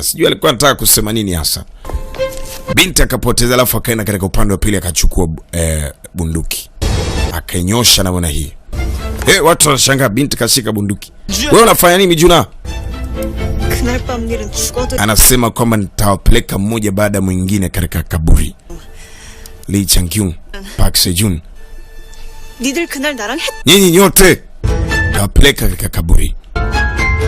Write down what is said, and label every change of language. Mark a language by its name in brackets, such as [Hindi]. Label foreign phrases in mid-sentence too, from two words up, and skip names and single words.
[Swahili] Sijui alikuwa anataka kusema nini hasa. Binti akapotezea, alafu akaenda katika upande wa pili akachukua bunduki. Akainyosha na bwana hii. Watu wanashangaa binti kashika bunduki. Wewe unafanya nini Mijuna? [Korean] 그날 밤 일은 죽어도. [Swahili] Anasema kwamba nitawapeleka mmoja baada mwingine katika kaburi. [Korean] Lee Chang-kyung, Park Se-jun. 니들 그날 나랑 했. [Swahili] Nyinyi nyote nitawapeleka katika kaburi.